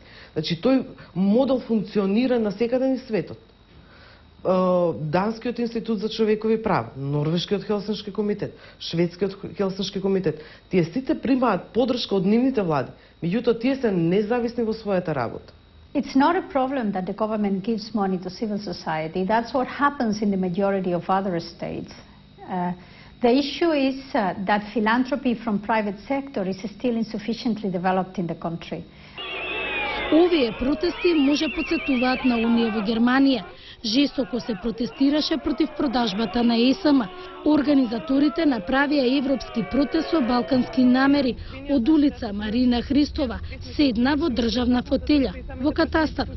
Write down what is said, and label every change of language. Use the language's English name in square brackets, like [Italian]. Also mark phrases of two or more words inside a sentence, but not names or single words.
[Macedonian] Значи, тој модел функционира на секаде низ светот. Данскиот институт за човекови права, Норвешкиот Хелсиншки комитет, Шведскиот Хелсиншки комитет, тие сите примаат поддршка од нивните влади, меѓутоа тие се независни во својата работа. [English] It's not a problem that the government gives money to civil society. That's what happens in the majority of other states. The issue is that philanthropy from private sector is still insufficiently developed in the country. [Macedonian] Овие протести може подсетуваат на оние во Германија. Жестоко се протестираше против продажбата на ЕСМ. Организаторите направија европски протест со балкански намери од улица Марина Христова, седна во државна фотелја, во катастарот.